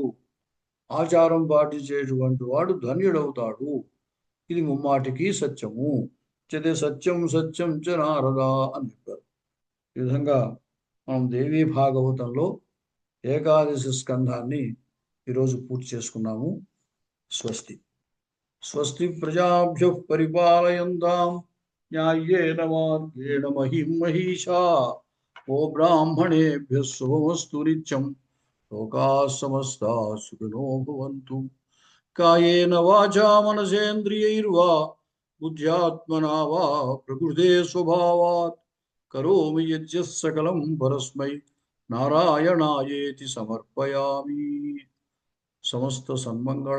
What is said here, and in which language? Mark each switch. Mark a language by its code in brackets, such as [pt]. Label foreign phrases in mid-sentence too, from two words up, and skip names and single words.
[te] ఆచారం పాటించేటువంటి వాడు ధన్యుడవుతాడు. ఇది ముమ్మాటికి సత్యము. చదే [sa] సత్యం సత్యం చ నారద [te] అని చెప్పారు. ఈ విధంగా మనం దేవీ భాగవతంలో ఏకాదశి స్కంధాన్ని ఈరోజు పూర్తి చేసుకున్నాము. [sa] స్వస్తి. స్వస్తి ప్రజాభ్యః పరిపాలయంతాం న్యాయేన మార్గేణ మహిం మహిషా. ఓ బ్రాహ్మణేభ్యః శుభమస్తు నిత్యం. లోకాః సమస్తాః సుఖినో భవంతు. కాయేన వాచా మనసేంద్రియైర్వా బుద్ధ్యాత్మనా వా ప్రకృతే స్వభావాత్ కరోమి యద్యత్ సకలం పరస్మై నారాయణాయేతి సమర్పయామి. సమస్త సన్మంగళ